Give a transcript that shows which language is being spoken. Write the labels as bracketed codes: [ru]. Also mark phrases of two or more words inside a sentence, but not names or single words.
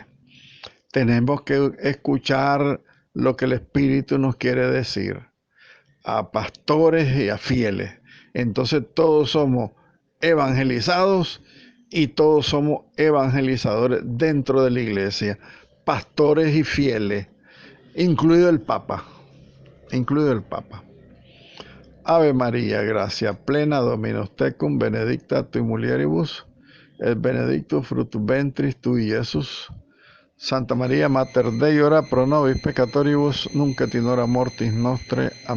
[es] Tenemos que escuchar lo que el Espíritu nos quiere decir a pastores y a fieles. Entonces todos somos evangelizados y todos somos evangelizadores dentro de la iglesia, pastores y fieles, incluido el Papa, incluido el Papa. [la] Ave María, gracia plena, Dominus tecum, benedicta tui mulieribus, et benedictus fructus ventris tui, Iesus. Santa María, Mater Dei, ora pro nobis peccatoribus, nunc et in hora mortis nostre.